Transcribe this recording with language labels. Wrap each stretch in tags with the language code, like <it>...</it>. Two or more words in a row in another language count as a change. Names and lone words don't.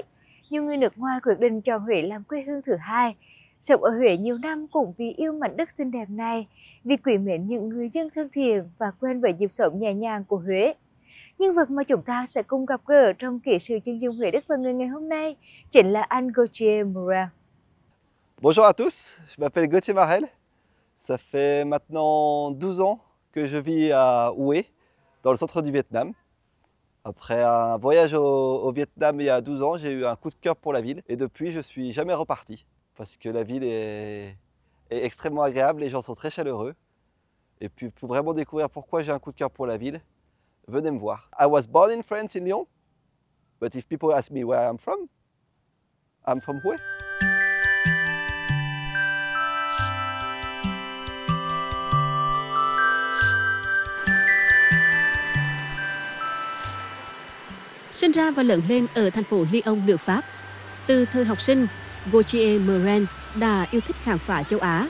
<vi>Nhiều người nước ngoài quyết định chọn Huế làm quê hương thứ hai. Sống ở Huế nhiều năm cũng vì yêu mảnh đất xinh đẹp này, vì quý mến những người dân thân thiện và quen với nhịp sống nhẹ nhàng của Huế. Nhân vật mà chúng ta sẽ cùng gặp gỡ trong kỹ sử chân dung Huế Đức và người ngày hôm nay chính là anh GAULTHIER MARREL.</vi> <fr>Bonjour à tous, je m'appelle GAULTHIER MARREL. Ça fait maintenant 12 ans que je vis à Hue, dans le centre du Vietnam. Après un voyage au Vietnam il y a 12 ans, j'ai eu un coup de cœur pour la ville et depuis je suis jamais reparti parce que la ville est extrêmement agréable, les gens sont très chaleureux. Et puis pour vraiment découvrir pourquoi j'ai un coup de cœur pour la ville, venez me voir.</fr> <en>I was born in France, in Lyon, but if people ask me where I'm from Hue.</en> <vi>Sinh ra và lớn lên ở thành phố Lyon, nước Pháp. Từ thời học sinh, GAULTHIER MARREL đã yêu thích khám phá châu Á.</vi>